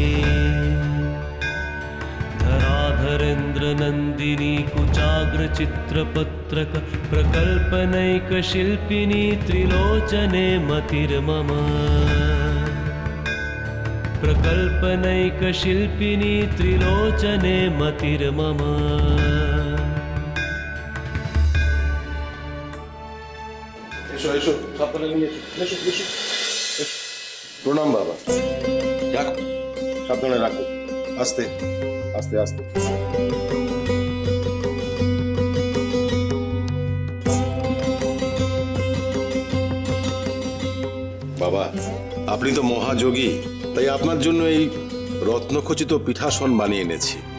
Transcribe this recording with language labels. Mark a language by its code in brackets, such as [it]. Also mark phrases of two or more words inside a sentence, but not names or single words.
[sa] धराधरेन्द्र नन्दिनी कुचाग्र चित्रपत्रक प्रकल्पनैक शिल्पिनी त्रिलोचने मतिर्मम प्रकल्पनैक शिल्पिनी त्रिलोचने मतिर्मम [bn] এসো সাবধানে নিয়ে এসো এসো এসো। প্রণাম বাবা, রাখো সাবধানে রাখো, আস্তে আস্তে আস্তে। বাবা, আপনি তো মহাযোগী, তাই আপনার জন্য এই রত্নখচিত পিঠাসন বানিয়ে এনেছি।